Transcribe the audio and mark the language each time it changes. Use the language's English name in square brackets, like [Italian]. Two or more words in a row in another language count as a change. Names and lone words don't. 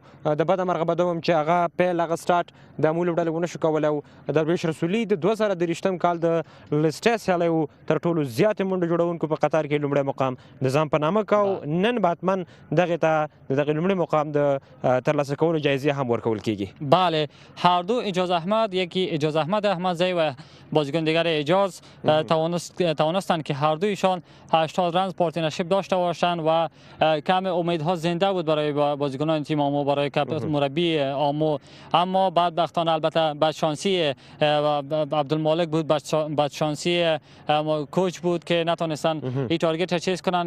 [Pashto] د بده مرغه به دوم چې هغه پیل هغه سټارټ د امو لوبډلې ونه شو کولی او درویش رسولي د 2023 کال د لسټې سیالیو تر ټولو زیاتې منډو جوړونکو په قطار کې لومړی مقام د ځان په نامه کو. نن به حتما دغې ته د دغې لومړي مقام د ترلاسه کولو جایزې هم ورکول کیږي. [Persian] بله هر دو اجاز احمد، یکی اجاز احمد احمدزی و بازیکن دیگر اجاز توانستند که هر دویشان 80 [English] runs partnership [Persian] داشته باشند و کم امیدها زنده بود برای بازیکنان تیم آمو، برای مربی آمو. اما بدبختانه البته بدشانسی عبدالمالک بود، بدشانسی کوچ بود که نتونستن این تارگت را چیز کنن.